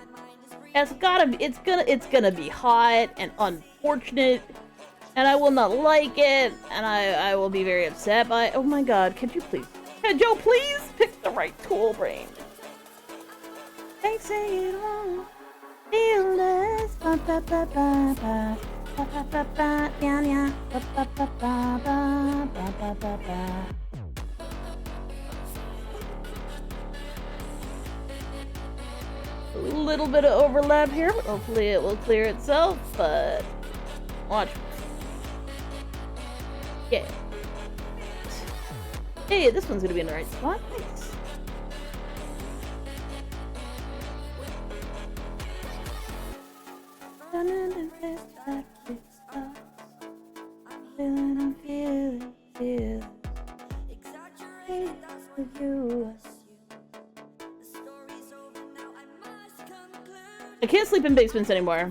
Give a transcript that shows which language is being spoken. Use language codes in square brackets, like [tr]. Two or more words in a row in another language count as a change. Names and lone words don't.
[en] It's gonna be hot and unfortunate, and I will not like it, and I will be very upset by it. Oh my god, could you please, Joe, please pick the right tool, brain. They say it won't feel less, ba ba ba ba ba ba ba ba yeah yeah ba ba ba ba ba ba ba ba. A little bit of overlap here, but hopefully it will clear itself, but watch. Yeah. Hey, this one's gonna be in the right spot. Nice. I'm feeling I can't sleep in basements anymore.